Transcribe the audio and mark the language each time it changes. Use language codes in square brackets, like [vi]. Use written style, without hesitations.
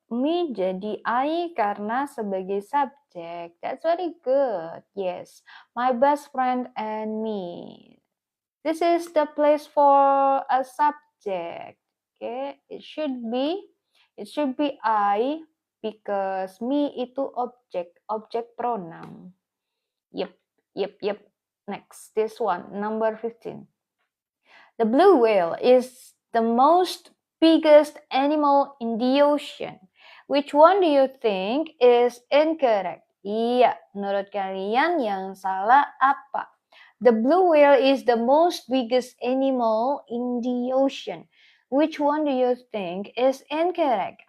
[id] Me jadi I karena sebagai subjek. [en] That's very good. Yes. My best friend and me. This is the place for a subject. Okay. It should be I because me itu objek pronoun. Yep. Next, this one, number 15. The blue whale is the most biggest animal in the ocean. Which one do you think is incorrect? [id] Iya, menurut kalian yang salah apa? [en] The blue whale is the most biggest animal in the ocean. Which one do you think is incorrect?